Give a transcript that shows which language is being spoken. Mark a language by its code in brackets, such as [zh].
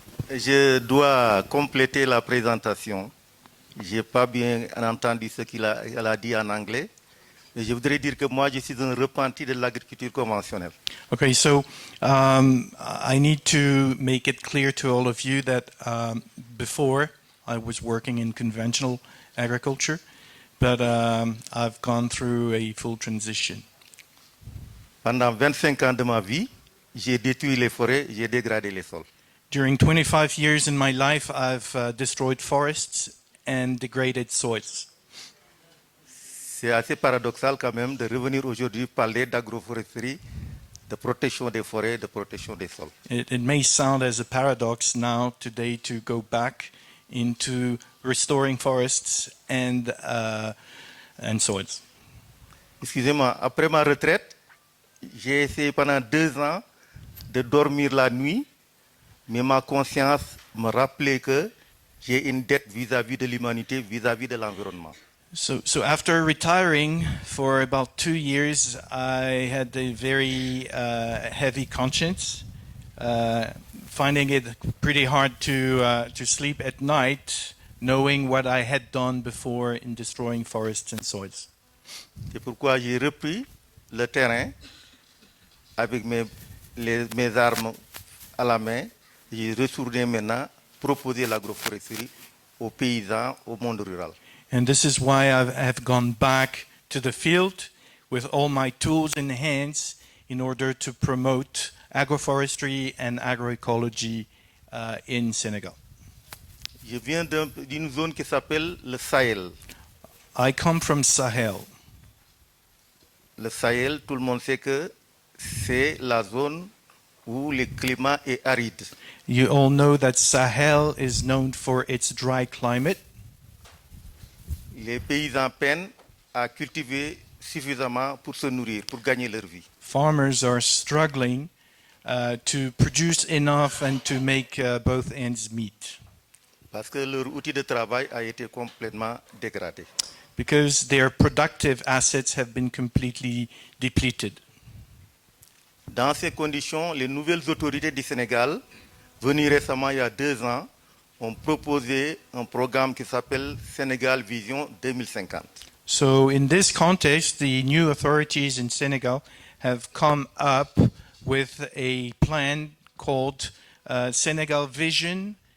[fr] Je dois compléter la présentation. Je n'ai pas bien entendu ce qu'elle a dit en anglais. Mais je voudrais dire que moi, je suis un repenti de l'agriculture conventionnelle. [en] Okay, so I need to make it clear to all of you that before I was working in conventional agriculture, but I've gone through a full transition. [fr] Pendant 25 ans de ma vie, j'ai détruit les forêts, j'ai dégradé les sols. [en] During 25 years in my life, I've destroyed forests and degraded soils. [fr] C'est assez paradoxal quand même de revenir aujourd'hui parler d'agroforesterie, de protection des forêts, de protection des sols. [en] It may sound as a paradox now today to go back into restoring forests and soils. [fr] Excusez-moi, après ma retraite, j'ai essayé pendant 2 ans de dormir la nuit, mais ma conscience me rappelait que j'ai une dette vis-à-vis de l'humanité, vis-à-vis de l'environnement. [en] So after retiring for about 2 years, I had a very heavy conscience, finding it pretty hard to sleep at night, knowing what I had done before in destroying forests and soils. [fr] C'est pourquoi j'ai repris le terrain avec mes armes à la main. J'ai retourné maintenant proposer l'agroforesterie aux paysans, au monde rural. [en] And this is why I have gone back to the field with all my tools in hands in order to promote agroforestry and agroecology in Senegal. [fr] Je viens d'une zone qui s'appelle le Sahel. [en] I come from Sahel. [fr] Le Sahel, tout le monde sait que c'est la zone où le climat est aride. [en] You all know that Sahel is known for its dry climate. [fr] Les paysans peinent à cultiver suffisamment pour se nourrir, pour gagner leur vie. [en] Farmers are struggling to produce enough and to make both ends meet. [fr] Parce que leur outil de travail a été complètement dégradé. [en] Because their productive assets have been completely depleted. [fr] Dans ces conditions, les nouvelles autorités du Sénégal, venues récemment il y a 2 ans, ont proposé un programme qui s'appelle Sénégal Vision 2050. [en] So in this context, the new authorities in Senegal have come up with a plan called Senegal Vision